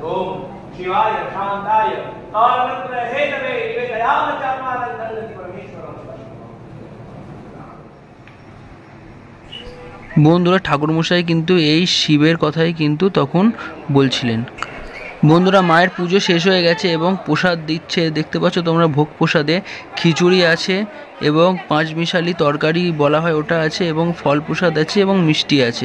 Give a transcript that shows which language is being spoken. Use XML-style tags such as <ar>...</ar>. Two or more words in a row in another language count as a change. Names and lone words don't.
<sa>ओम शिवाय शांताय कालरत्न हेतवे निवेदयामः चात्मानं नन्दति परमेश्वरं।</sa> <bn>বন্ধুরা ঠাকুরমশাই কিন্তু এই শিবের কথাই কিন্তু তখন বলছিলেন। বন্ধুরা মায়ের পুজো শেষ হয়ে গেছে এবং প্রসাদ দিচ্ছে, দেখতে পাচ্ছ তোমরা, ভোগ প্রসাদে খিচুড়ি আছে এবং পাঁচমিশালি তরকারি বলা হয় ওটা আছে এবং ফল প্রসাদ আছে এবং মিষ্টি আছে।</bn>